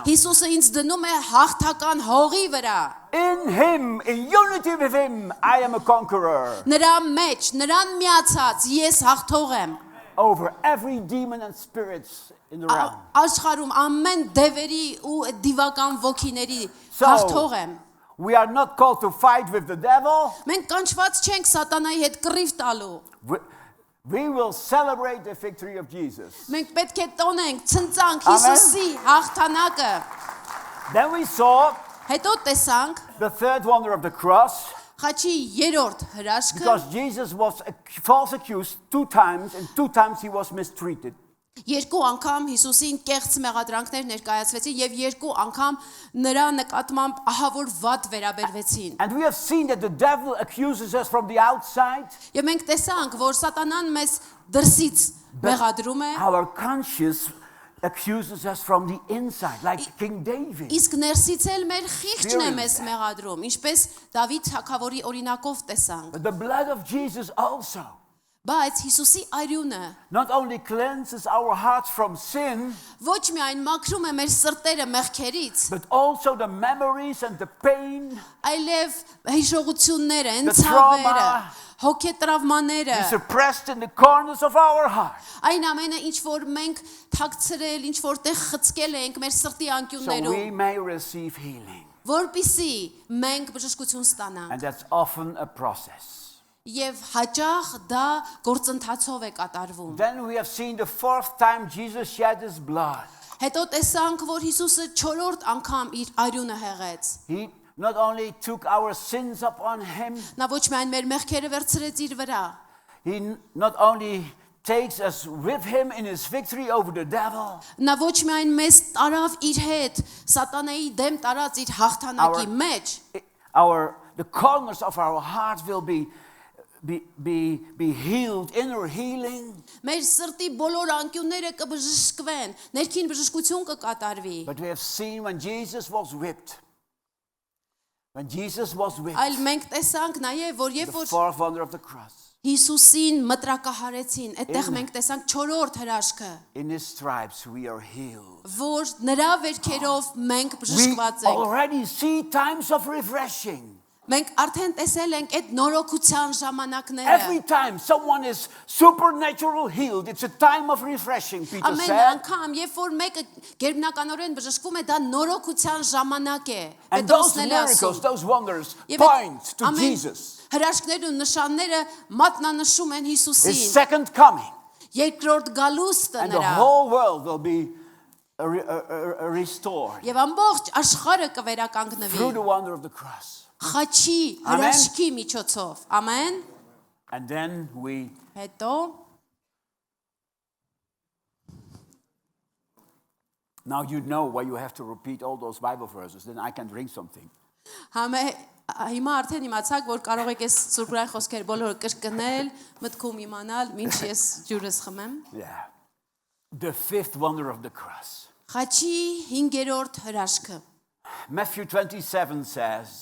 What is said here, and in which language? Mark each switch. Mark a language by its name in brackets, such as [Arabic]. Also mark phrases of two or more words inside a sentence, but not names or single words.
[Armenian] Հիսուսը ինձ դնում է հաղթական հողի վրա։ [English] In him, in unity with him, I am a conqueror [Armenian] Նրա մեջ, նրան միացած ես հաղթող եմ։ [English] over every demon and spirits in the realm. [Armenian] Աշխարհում ամեն դևերի ու դիվական ոգիների So, հաղթող եմ։ [English] we are not called to fight with the devil. [Armenian] Մենք կանչված չենք սատանայի հետ կռիվ տալու։ [English] We will celebrate the victory of Jesus. [Armenian] Մենք պետք է տոնենք, ցնծանք Amen. Հիսուսի հաղթանակը։ [English] Then we saw [Armenian] Հետո տեսանք [English] the third wonder of the cross, [Armenian] խաչի երրորդ հրաշքը, [English] because Jesus was false accused 2 times, and 2 times he was mistreated. [Armenian] երկու անգամ Հիսուսին կեղծ մեղադրանքներ ներկայացվեցին եւ երկու անգամ նրա նկատմամբ ահավոր վատ վերաբերվեցին։ [English] And we have seen that the devil accuses us from the outside, [Armenian] Եվ մենք տեսանք, որ սատանան մեզ դրսից մեղադրում է, [English] our conscience accuses us from the inside, like King David. [Armenian] իսկ ներսից էլ մեր խիղճն է Spirit. մեզ մեղադրում, ինչպես Դավիթ թագավորի օրինակով տեսանք։ [English] But the blood of Jesus also [Armenian] Բայց Հիսուսի արյունը [English] not only cleanses our hearts from sin, [Armenian] ոչ միայն մաքրում է մեր սրտերը մեղքերից, [English] but also the memories and the pain [Armenian] այլև հիշողությունները, The ցավերը, trauma. հոգետրավմաները, [English] we suppressed in the corners of our heart. [Armenian] այն ամենը ինչ որ մենք թաքցրել, ինչ որտեղ խցկել ենք մեր սրտի So անկյուններում, [English] we may receive healing. [Armenian] որպիսի մենք բժշկություն ստանանք։ [English] And that's often a process. [Armenian] Եվ հաճախ դա գործընթացով է կատարվում։ [English] Then we have seen the 4th time Jesus shed his blood. [Armenian] Հետո տեսանք, որ Հիսուսը 4-րդ անգամ իր արյունը հեղեց։ [English] He not only took our sins upon him, [Armenian] Նա ոչ միայն մեր մեղքերը վերցրեց իր վրա, [English] he not only takes us with him in his victory over the devil, [Armenian] նա ոչ միայն մեզ տարավ իր հետ, սատանայի դեմ տարած իր հաղթանակի Our- մեջ, [English] the corners of our hearts will be healed, inner healing. [Armenian] մեր սրտի բոլոր անկյունները կբժշկվեն, ներքին բժշկություն կկատարվի։ [English] But we have seen when Jesus was whipped. When Jesus was whipped, [Armenian] Այլ մենք տեսանք նաև, որ the երբ որ [English] 4th wonder of the cross, [Armenian] Հիսուսին մտրակահարեցին, այդտեղ մենք տեսանք 4-րդ հրաշքը, [English] in his stripes we are healed. [Armenian] որ նրա վերքերով մենք We բժշկված ենք։ [English] already see times of refreshing. [Armenian] Մենք արդեն տեսել ենք այդ նորոգության ժամանակները։ [English] Every time someone is supernatural healed, it's a time of refreshing, Peter [Armenian] Ամեն said. անգամ, երբ որ մեկը գերբնականորեն բժշկվում է, դա նորոգության ժամանակ է։ [English] And those [Armenian] Պետրոսն էլ miracles, ասում։ [English] those wonders Եվ point to [Armenian] ամեն Jesus, հրաշքներն ու նշանները մատնանշում են his Հիսուսին։ [English] second coming. [Armenian] Երկրորդ գալուստը [English] And the [Armenian] նրա։ [English] whole world will be restored [Armenian] Եվ ամբողջ աշխարհը through կվերականգնվի [English] the wonder of the cross. [Armenian] խաչի Ամեն։ հրաշքի միջոցով։ Ամեն։ [English] And then we Հետո now you know why you have to repeat all those Bible verses. Then I can drink something. [Armenian] Հիմա արդեն իմացաք, որ կարող եք այս սուրբրային խոսքեր բոլորը կրկնել, մտքում իմանալ, ինչ ես ջուրս խմեմ։ [English] Yeah. The 5th wonder of the cross. [Armenian] Խաչի 5-րդ հրաշքը։ [English] Matthew 27 says,